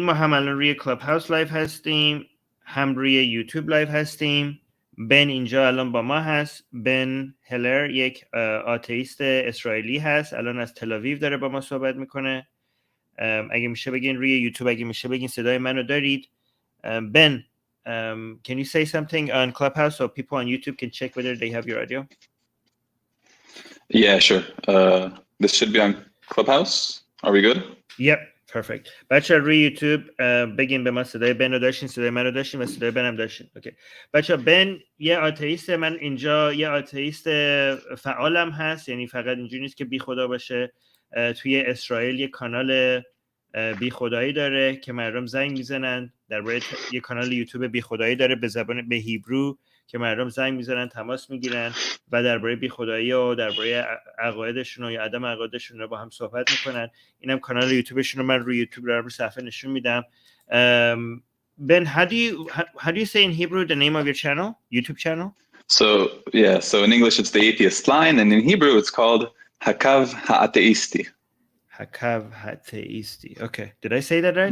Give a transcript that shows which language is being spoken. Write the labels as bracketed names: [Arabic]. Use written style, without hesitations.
[Persian] ما هم الان روی کلاب هاوس لایو هستیم، هم روی یوتیوب لایو هستیم. بن اینجا الان با ما هست. بن هلر یک آتئیست اسرائیلی هست، الان از تل آویو داره با ما صحبت میکنه. اگه میشه بگین روی یوتیوب، اگه میشه بگین صدای منو دارید. [English] Ben, can you say something on Clubhouse so people on YouTube can check whether they have your audio? Yeah, sure. This should be on Clubhouse. Are we good? Yep, perfect. [Persian] بچه روی یوتیوب بگین به ما صدای بن رو داشتین، صدای من رو داشتین و صدای بن هم داشتین. اوکی. بچه بن یه آتئیست، من اینجا یه آتئیست فعالم هست، یعنی فقط اینجوری نیست که بی خدا باشه. توی اسرائیل یه کانال بی خدایی داره که مردم زنگ میزنن، درباره یه کانال یوتیوب بی خدایی داره به زبان به هیبرو که مردم زنگ میزنن، تماس میگیرن و درباره بی خدایی و درباره عقایدشون و یا عدم عقایدشون رو با هم صحبت میکنن. اینم کانال یوتیوبشون رو من روی یوتیوب رو صفحه نشون میدم. [English] Ben, how do you say in Hebrew the name of your channel, YouTube channel? So in English it's the Atheist Line, and in Hebrew it's called Hakav Ha'ateisti. Hakav Ha'ateisti. Okay, did I say that right?